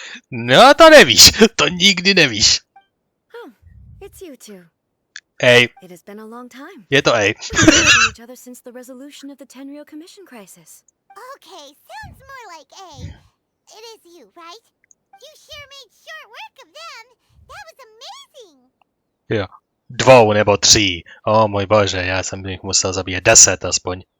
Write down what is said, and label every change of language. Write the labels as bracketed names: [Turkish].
[Czech] No, to nevíš, to nikdy nevíš. [English] It's you two. Ej. It has been a long time. [Czech] Je to ej. [English] We've been knowing each other since the resolution of the Tenryou Commission crisis. Okay, sounds more like A. It is you, right? You sure made short work of them. That was amazing. [Czech] Jo. 2 nebo 3. O můj bože, já jsem jich musel zabít 10 aspoň.